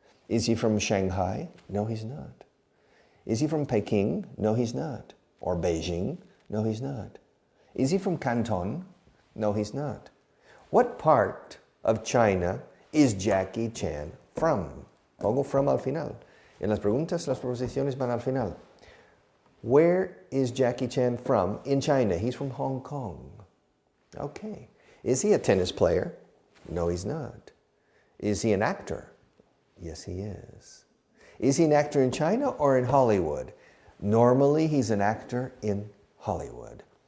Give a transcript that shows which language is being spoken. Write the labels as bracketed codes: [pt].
[en] Is he from Shanghai? No, he's not. Is he from Peking? No, he's not. Or Beijing? No, he's not. Is he from Canton? No, he's not. What part of China is Jackie Chan from? [es] Pongo from al final. En las preguntas, las proposiciones van al final. [en] Where is Jackie Chan from in China? He's from Hong Kong. Okay. Is he a tennis player? No, he's not. Is he an actor? Yes, he is. Is he an actor in China or in Hollywood? Normally, he's an actor in Hollywood.